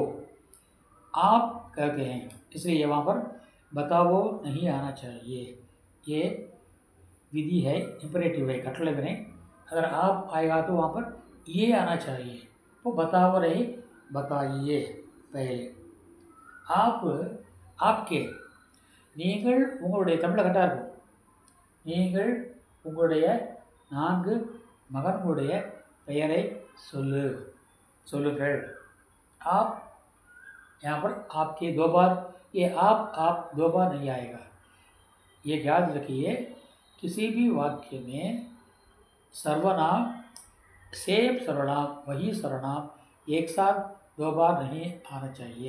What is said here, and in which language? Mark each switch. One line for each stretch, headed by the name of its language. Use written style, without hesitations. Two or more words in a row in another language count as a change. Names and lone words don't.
Hindi: आप कहते हैं इसलिए वहाँ पर बताओ नहीं आना चाहिए. ये विधि है, इंपरेटिव है, कटले में नहीं. अगर आप आएगा तो वहाँ पर ये आना चाहिए. वो बताओ नहीं, बताइए पहले. आप आपके
Tamil: நீங்கள் உங்களுடைய தமிழ் கரெக்டாக இருக்கும். நீங்கள் உங்களுடைய 4 மகன்களுடைய பெயரை சொல்லுங்கள்.
Hindi: आप यहाँ पर आपके 2 बार, ये आप 2 बार नहीं आएगा. ये याद रखिए, किसी भी वाक्य में सर्वनाम, सेम सर्वनाम, वही सर्वनाम एक साथ 2 बार नहीं आना चाहिए.